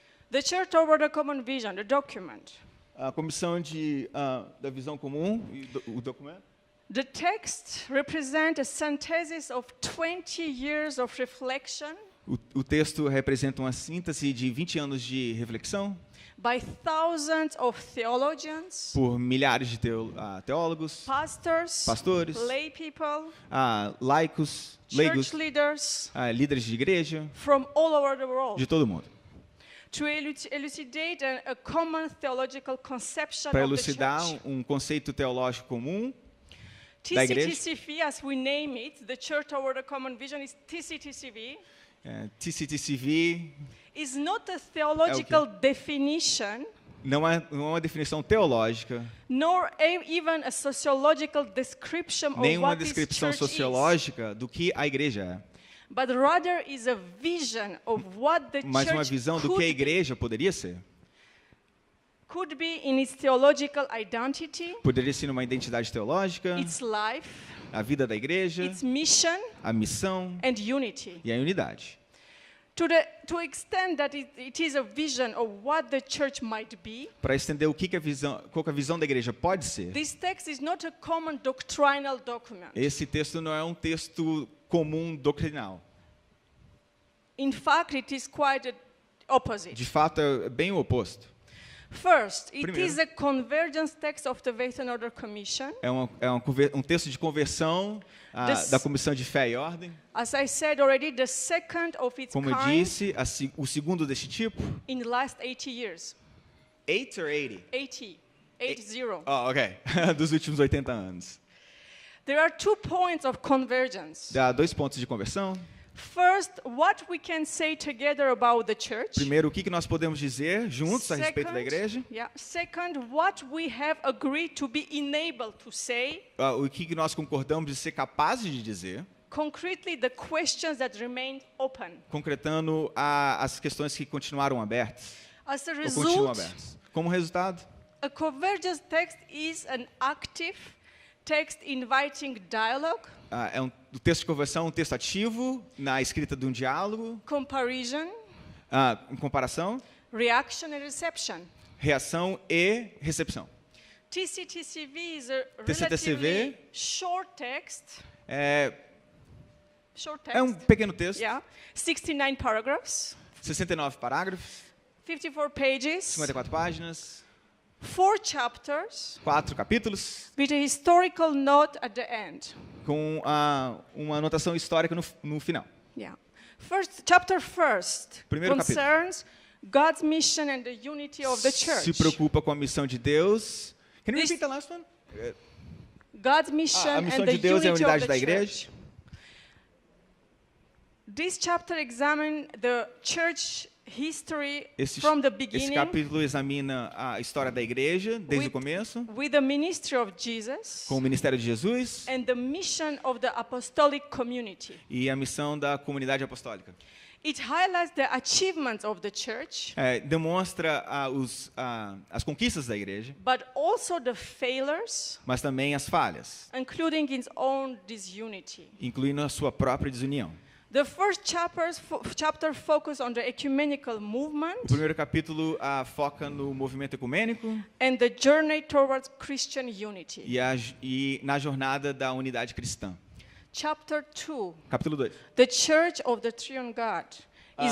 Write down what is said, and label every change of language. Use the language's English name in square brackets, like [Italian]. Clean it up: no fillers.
[English] The Church Toward the Common Vision, the document. [Portuguese] A comissão da visão comum e o documento. [English] The text represents a synthesis of 20 years of reflection [Portuguese] O texto representa uma síntese de 20 anos de reflexão [English] by thousands of theologians, [Portuguese] por milhares de teólogos, [English] pastors, [Portuguese] pastores, [English] lay people, [Portuguese] laicos, leigos, [English] church leaders [Portuguese] líderes de igreja, [English] from all over the world [Portuguese] de todo mundo, [English] to elucidate a common theological conception [Portuguese] para [English] of the [Portuguese] elucidar [English] church. [Portuguese] conceito teológico comum da igreja. [English] TCTCV, as we name it, the Church Toward the Common Vision is TCTCV, [Portuguese] TCTCV [English] is not a theological definition, [Portuguese] não é uma definição teológica, [English] nor even a sociological description of [Portuguese] nem uma [English] what this [Portuguese] descrição [English] church is, [Portuguese] sociológica do que a igreja é, [English] but rather is a vision of what the [Portuguese] mas uma [English] church [Portuguese] visão do que a igreja poderia ser. [English] could be in its theological identity, [Portuguese] Poderia ser uma identidade teológica, [English] its life, [Portuguese] a vida da igreja, [English] its mission, [Portuguese] a missão [English] and unity. [Portuguese] e a unidade. [English] To extend that it is a vision of what the church might be, [Portuguese] Para estender qual que a visão da igreja pode ser, [English] this text is not a common doctrinal document. [Portuguese] esse texto não é um texto comum doutrinal. [English] In fact, it is quite the opposite. [Portuguese] De fato, é bem o oposto. [English] First, it [Portuguese] Primeiro. [English] is a convergence text of the Faith and Order Commission. [Portuguese] É um texto de conversão da Comissão de Fé e Ordem. [English] As I said already, the second of its [Portuguese] Como eu [English] kind [Portuguese] disse, o segundo desse tipo. [English] in the last 80 years. [Portuguese] 80 ou 80? [English] 80. [Portuguese] Oh, ok. Dos últimos 80 anos. [English] There are 2 points of convergence. [Portuguese] Dá 2 pontos de conversão. [English] First, what we can say together about the church. [Portuguese] Primeiro, o que nós podemos dizer juntos a respeito da igreja? [English] Second, what we have agreed to be enabled to say. [Portuguese] O que nós concordamos de ser capazes de dizer. [English] Concretely, the questions that remain open. [Portuguese] Concretando as questões que continuaram abertas. [English] As a [Portuguese] Ou continuam [English] result, [Portuguese] abertas. Como resultado, [English] a convergence text is an active text inviting dialogue, [Portuguese] o texto de conversão é um texto ativo na escrita de um diálogo, [English] comparison, [Portuguese] em comparação, [English] reaction, and reception. [Portuguese] reação e recepção. [English] TCTCV is a [Portuguese] TCTCV [English] relatively short text. [Portuguese] É um [English] Text. [Portuguese] pequeno texto, [English] 69 paragraphs, [Portuguese] 69 parágrafos, [English] 54 pages, [Portuguese] 54 páginas, [English] 4 chapters, [Portuguese] 4 capítulos, [English] with a historical note at the end. [Portuguese] com uma anotação histórica no final. [English] Chapter first [Portuguese] Primeiro [English] concerns God's mission and the unity of the church. [Portuguese] Se preocupa com a missão de Deus. [English] Can you repeat the last one? God's mission [Portuguese] A missão [English] and the [Portuguese] de Deus é a [English] unity [Portuguese] unidade [English] of [Portuguese] da [English] the [Portuguese] igreja. [English] church. This chapter examines the church history from the [Portuguese] Esse [English] beginning [Portuguese] capítulo examina a história da igreja desde o começo, [English] with the ministry of Jesus [Portuguese] com o ministério de Jesus [English] and the mission of the apostolic community. [Portuguese] e a missão da comunidade apostólica. [English] It highlights the achievements of the church, [Portuguese] Demonstra as conquistas da igreja, [English] but also the failures, [Portuguese] mas também as falhas, [English] including its own disunity. [Portuguese] incluindo a sua própria desunião. [English] The first chapter focuses on the ecumenical [Portuguese] O [English] movement [Portuguese] primeiro capítulo foca no movimento ecumênico [English] and the journey towards Christian unity. [Portuguese] e na jornada da unidade cristã. [English] Chapter 2, [Portuguese] Capítulo 2. [English] the Church of the Triune God, is